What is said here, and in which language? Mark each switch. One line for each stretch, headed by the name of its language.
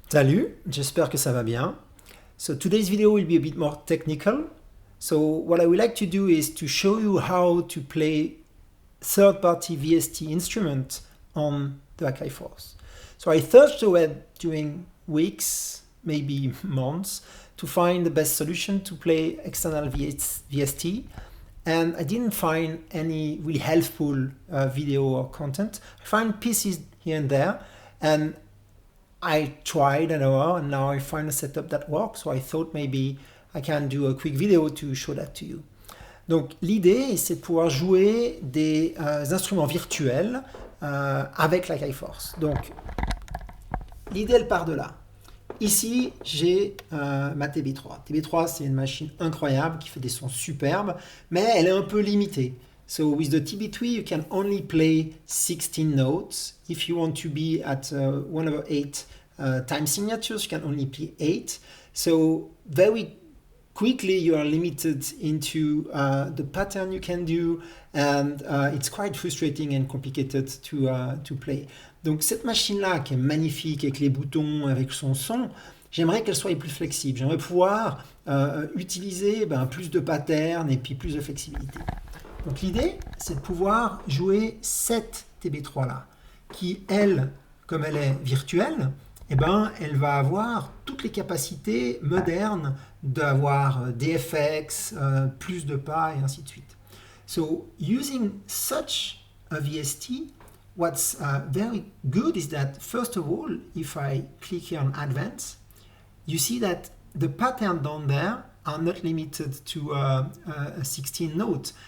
French: Salut, j'espère que ça va bien.
English: So today's video will be a bit more technical. So what I would like to do is to show you how to play third-party VST instrument on the Akai Force. So I searched the web during weeks, maybe months, to find the best solution to play external VST, and I didn't find any really helpful video or content. I find pieces here and there, and I tried an hour and now I find a setup that works, so I thought maybe I can do a quick video to show that to you.
French: Donc l'idée, c'est de pouvoir jouer des instruments virtuels avec l'Akai Force. Donc l'idée, elle part de là. Ici, j'ai ma TB3. TB3, c'est une machine incroyable qui fait des sons superbes, mais elle est un peu limitée.
English: So with the TB3, you can only play 16 notes. If you want to be at 1/8 time signatures, you can only play 8. So very quickly you are limited into the pattern you can do, and it's quite frustrating and complicated to play.
French: Donc cette machine-là qui est magnifique avec les boutons, avec son son, j'aimerais qu'elle soit plus flexible. J'aimerais pouvoir utiliser plus de patterns et puis plus de flexibilité. Donc l'idée, c'est de pouvoir jouer cette TB3-là, qui, elle, comme elle est virtuelle, elle va avoir toutes les capacités modernes d'avoir des FX, plus de pas, et ainsi de suite.
English: So, using such a VST, what's very good is that, first of all, if I click here on Advanced, you see that the pattern down there are not limited to 16 notes.